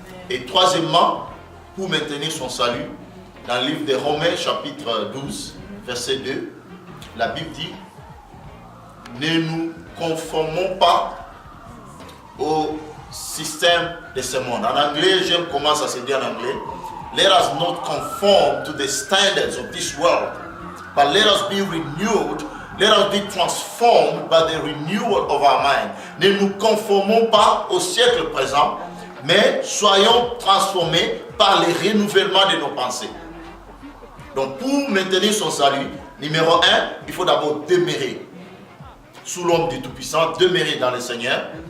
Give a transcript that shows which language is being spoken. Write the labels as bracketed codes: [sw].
[fr] Et troisièmement, pour maintenir son salut, dans le livre de Romains, chapitre 12, verset 2, la Bible dit, ne nous conformons pas au système de ce monde. En anglais, j'aime comment ça se dit en anglais. [en] Let us not conform to the standards of this world, but let us be renewed. Let us be transformed by the renewal of our mind. [fr] Ne nous conformons pas au siècle présent, mais soyons transformés par le renouvellement de nos pensées. Donc pour maintenir son salut, numéro 1, il faut d'abord demeurer sous l'ombre du Tout-Puissant, demeurer dans le Seigneur.